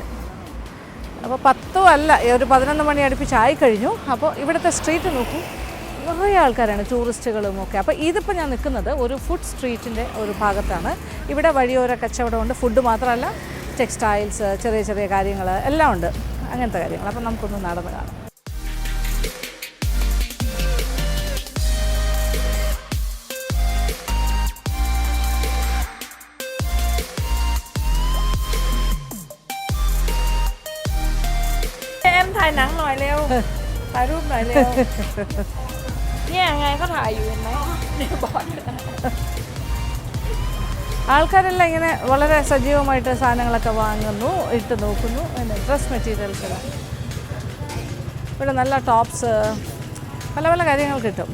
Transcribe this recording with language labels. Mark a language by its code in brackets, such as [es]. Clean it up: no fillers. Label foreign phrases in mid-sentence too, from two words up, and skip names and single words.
[ml] അപ്പോൾ 10 അല്ല, ഒരു 11 മണി അടുപ്പിച്ചായി കഴിഞ്ഞു. അപ്പോൾ ഇവിടുത്തെ സ്ട്രീറ്റ് നോക്കൂ, കുറേ ആൾക്കാരാണ്, ടൂറിസ്റ്റുകളും ഒക്കെ. അപ്പോൾ ഇതിപ്പോൾ ഞാൻ നിൽക്കുന്നത് ഒരു [en] food street [ml] ഒരു ഭാഗത്താണ്. ഇവിടെ വഴിയോര കച്ചവടമുണ്ട്. ഫുഡ് മാത്രമല്ല, ടെക്സ്റ്റൈൽസ്, ചെറിയ ചെറിയ കാര്യങ്ങൾ എല്ലാം ഉണ്ട്, അങ്ങനത്തെ കാര്യങ്ങൾ. അപ്പോൾ നമുക്കൊന്ന് നടന്ന് കാണാം. [th] Emถ่ายหนังหน่อยเร็ว ถ่ายรูปหน่อยเร็ว เนี่ยไงก็ถ่ายอยู่เห็นไหมเนี่ยบอด [ml] ആൾക്കാരെല്ലാം ഇങ്ങനെ വളരെ സജീവമായിട്ട് സാധനങ്ങളൊക്കെ വാങ്ങുന്നു, ഇട്ട് നോക്കുന്നു. പിന്നെ [en] dress materials, [ml] ഇവിടെ നല്ല ടോപ്സ്, പല പല കാര്യങ്ങൾ കിട്ടും.